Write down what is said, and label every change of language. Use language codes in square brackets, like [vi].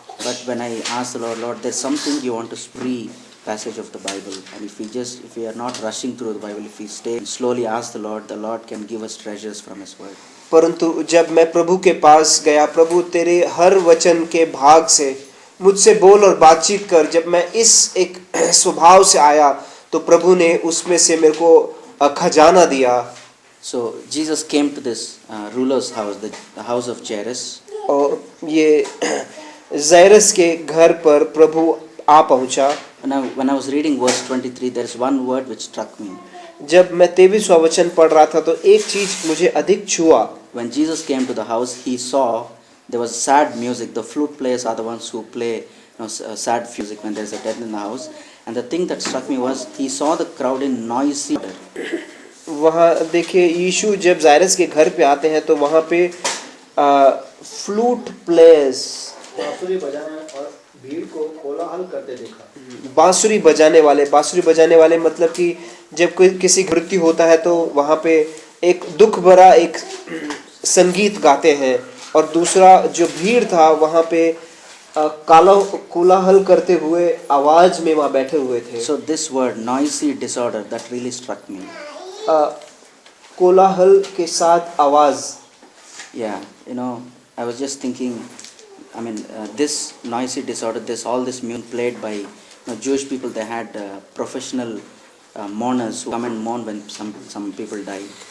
[en] But when I asked the Lord, there's something you want to spree passage of the Bible, and if we are not rushing through the Bible, if we stay and slowly ask the Lord can give us treasures from His Word. [hi] परंतु जब मैं प्रभु के पास गया, प्रभु तेरे हर वचन के भाग से मुझसे बोल और बातचीत कर, जब मैं इस एक स्वभाव से आया तो प्रभु ने उसमें से मेरे को खजाना दिया। [en] So Jesus came to this ruler's house, the house of Jairus. [hi] और ये जायरस के घर पर प्रभु आ पहुंचा। [en] When I was reading verse 23, there is one word which struck me. [hi] जब मैं 23वां वचन पढ़ रहा था तो एक चीज मुझे अधिक छुआ। [en] When Jesus came to the house, he saw there was sad music. The flute players are the ones who play sad music when there is a death in the house. And the thing that struck me was he saw the crowd in noisy order. [hi] वहाँ देखिए, यीशु जब जायरस के घर पे आते हैं तो वहाँ पे फ्लूट प्लेयर्स, बांसुरी बजाने और भीड़ को कोलाहल करते देखा। बांसुरी बजाने वाले मतलब कि जब कोई किसी मृत्यु होता है तो वहाँ पे एक दुख भरा एक संगीत गाते हैं, और दूसरा जो भीड़ था वहाँ पे कोलाहल करते हुए आवाज में वहाँ बैठे हुए थे। [en] So this word noisy disorder, that really struck me. [hi] कोलाहल के साथ आवाज। [en] Yeah, I was just thinking, this noisy disorder, all this music played by Jewish people. They had professional mourners who come and mourn when some people die.